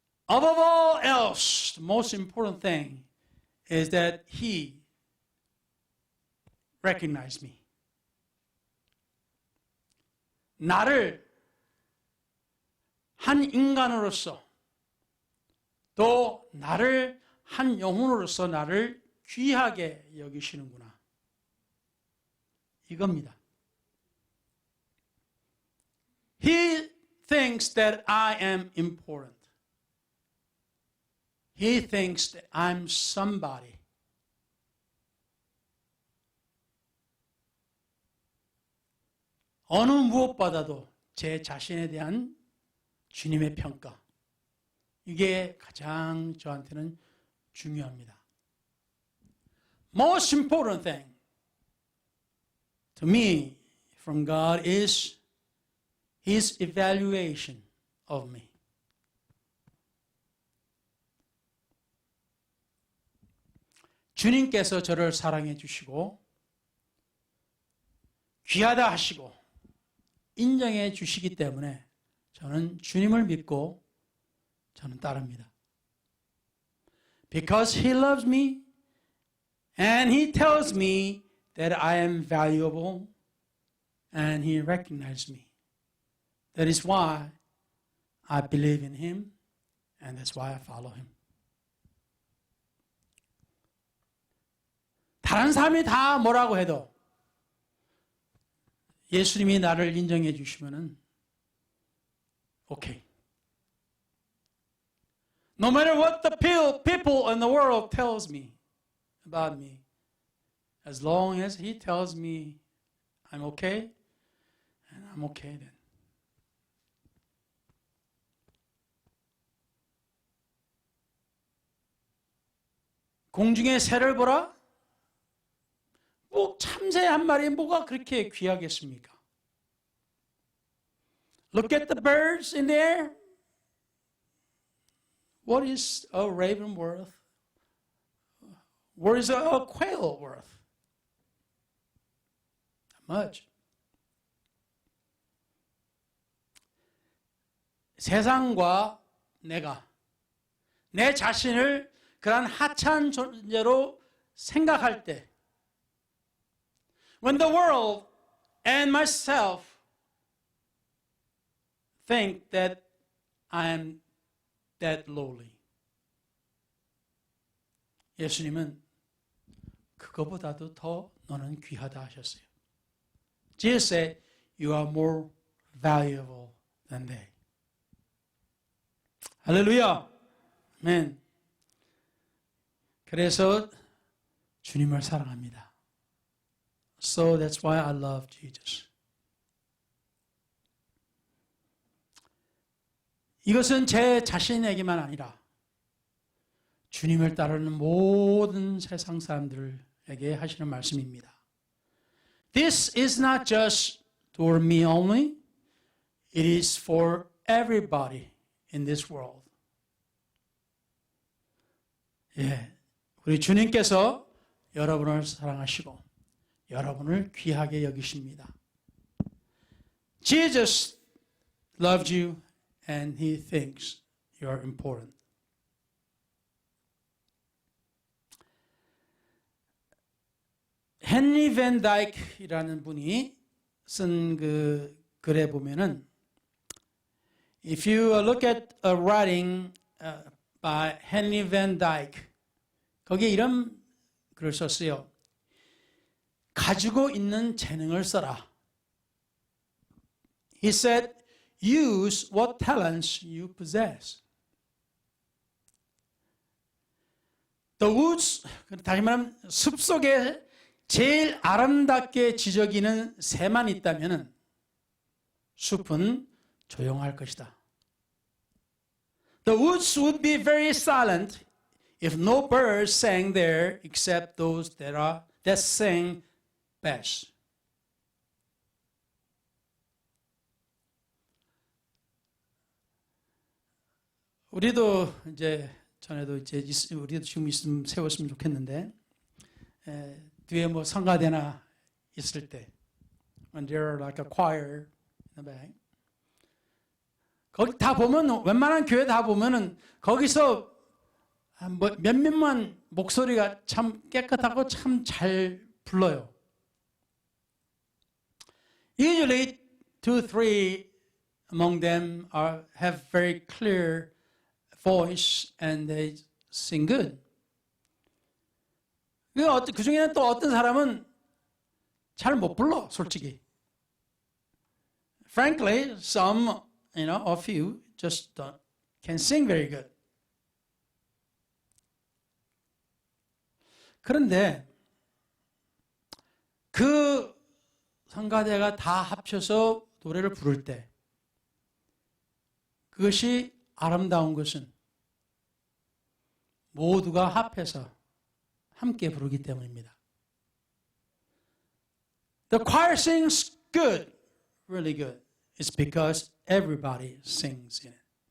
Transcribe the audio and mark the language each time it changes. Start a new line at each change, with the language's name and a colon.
English: Above all else, the most important thing is that He recognized me.
Korean: 나를 한 인간으로서 또 나를 한 영혼으로서 나를 귀하게 여기시는구나. 이겁니다.
English: He thinks that I am important. He thinks that I'm somebody.
Korean: 어느 무엇보다도 제 자신에 대한 주님의 평가. 이게 가장 저한테는 중요합니다.
English: Most important thing to me from God is His evaluation of me.
Korean: 주님께서 저를 사랑해 주시고 귀하다 하시고 인정해 주시기 때문에 저는 주님을 믿고 저는 따릅니다.
English: Because He loves me and He tells me that I am valuable and He recognizes me. That is why I believe in Him and that's why I follow Him.
Korean: 다른 사람이 다 뭐라고 해도 예수님이 나를 인정해 주시면은 오케이.
English: No matter what the people in the world tells me about me, as long as He tells me I'm okay, and I'm okay then.
Korean: 공중의 새를 보라? 뭐 참새 한 마리 뭐가 그렇게 귀하겠습니까?
English: Look at the birds in the air. What is a raven worth? What is a quail worth? Not much.
Korean: 세상과 내가 내 자신을 그런 하찮은 존재로 생각할 때
English: When the world and myself think that I am that lowly.
Korean: 예수님은 그거보다도 더 너는 귀하다 하셨어요.
English: Jesus said, you are more valuable than they.
Korean: 할렐루야. 아멘. 그래서 주님을 사랑합니다.
English: So that's why I love Jesus.
Korean: 이것은 제 자신에게만 아니라 주님을 따르는 모든 세상 사람들에게 하시는 말씀입니다.
English: This is not just for me only. It is for everybody in this world.
Korean: 예, 우리 주님께서 여러분을 사랑하시고 여러분을 귀하게 여기십니다.
English: Jesus loves you and he thinks you are important.
Korean: 헨리 밴 다이크라는 분이 쓴 그 글에 보면은
English: If you look at a writing by Henry Van Dyke,
Korean: 거기에 이런 글을 썼어요. 가지고 있는 재능을 써라.
English: He said, use what talents you possess. The woods,
Korean: 다시 말하면 숲속에 제일 아름답게 지저귀는 새만 있다면 숲은 조용할 것이다.
English: The woods would be very silent if no birds sang there except those that sang best.
Korean: 우리도 이제 전에도 이제 우리도 지금 있으면 세웠으면 좋겠는데 뒤에 뭐 성가대나 있을 때
English: when there are like a choir in the back
Korean: 거기 다 보면 웬만한 교회 다 보면은 거기서 뭐 몇몇만 목소리가 참 깨끗하고 참 잘 불러요.
English: Usually 2-3 among them have very clear voice and they sing good.
Korean: 그 중에는 또 어떤 사람은 잘 못 불러, 솔직히.
English: Frankly, some, a few just can sing very good.
Korean: 그런데 그 성가대가 다 합쳐서 노래를 부를 때 그것이 아름다운 것은 모두가 합해서 함께 부르기 때문입니다.
English: The choir sings good, really good. It's because everybody sings in it.